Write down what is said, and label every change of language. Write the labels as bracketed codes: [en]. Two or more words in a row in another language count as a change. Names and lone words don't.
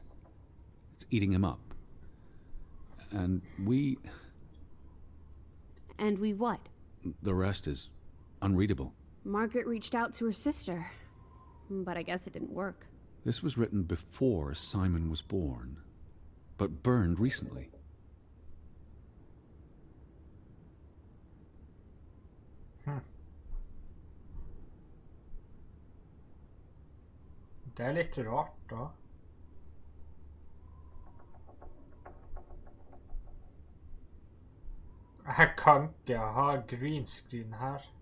[en] It's eating him up. And we... And we what? The rest is unreadable. Margaret reached out to her sister, but I guess it didn't work. This was written before Simon was born, but burned recently. [no] Det litt rart da. Jeg kan ikke ha [en] green screen [no] her.